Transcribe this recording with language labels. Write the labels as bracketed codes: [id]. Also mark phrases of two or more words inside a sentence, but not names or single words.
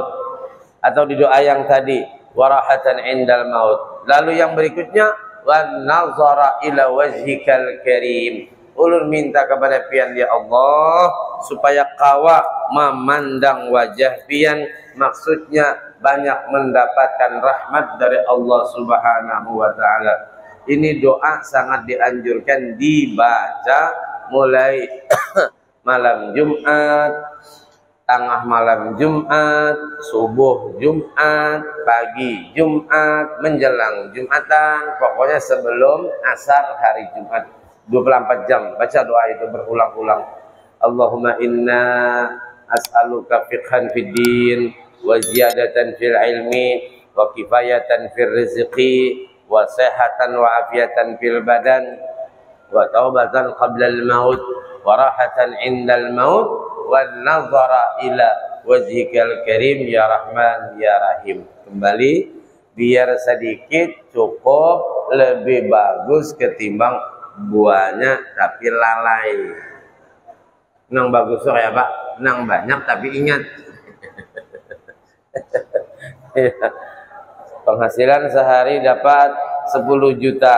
[id] Atau di doa yang tadi [ar] وراحة عند الموت. [id] Lalu yang berikutnya [ar] والنظر إلى وجهك الكريم, [id] ulun minta kepada pian ya Allah supaya kawa memandang wajah pian, maksudnya banyak mendapatkan rahmat dari [ar] الله سبحانه وتعالى. [id] Ini doa sangat dianjurkan dibaca mulai malam Jumat, tengah malam Jumat, subuh Jumat, pagi Jumat, menjelang Jumatan, pokoknya sebelum asar hari Jumat, 24 jam baca doa itu berulang-ulang. [ar] اللهم إني أسألك فقها في الدين وزيادة في العلم وكفاية في الرزق وصحة وعافية في البدن وتوبة قبل الموت وراحة عند الموت والنظر إلى وجهك الكريم يا رحمن يا رحيم. [id] Kembali biar sedikit cukup, lebih bagus ketimbang buahnya tapi lalai. Nang bagus ya Pak, nang banyak tapi ingat. Penghasilan sehari dapat 10 juta.